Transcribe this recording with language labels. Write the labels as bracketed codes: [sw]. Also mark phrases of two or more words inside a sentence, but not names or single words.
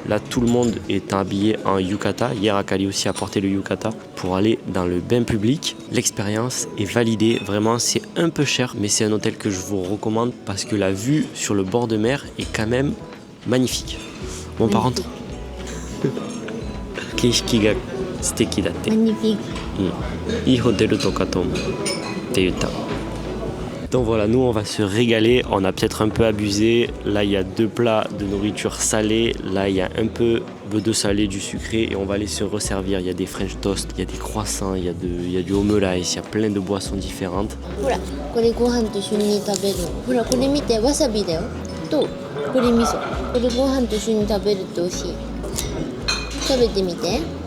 [fr] Là tout le monde est habillé en yukata. Hier Akali aussi a porté le yukata pour aller dans le bain public. L'expérience est validée. Vraiment c'est un peu cher mais c'est un hôtel que je vous recommande parce que la vue sur le bord de mer est quand même magnifique. Bon par contre, [ja] 景色が素敵だって. [fr] Magnifique. [ja] いいホテルとかと思うって言った [fr] Donc voilà, nous on va se régaler, on a peut-être un peu abusé. Là il y a 2 plats de nourriture salée, là il y a un peu de salé, du sucré et on va aller se resservir. Il y a des French toast, il y a des croissants, il y a du omelette, il y a plein de boissons différentes. [ja] ほらこれご飯と一緒に食べるの。ほらこれ見てわさびだよと栗味噌。これご飯と一緒に食べると美味しい。食べてみて。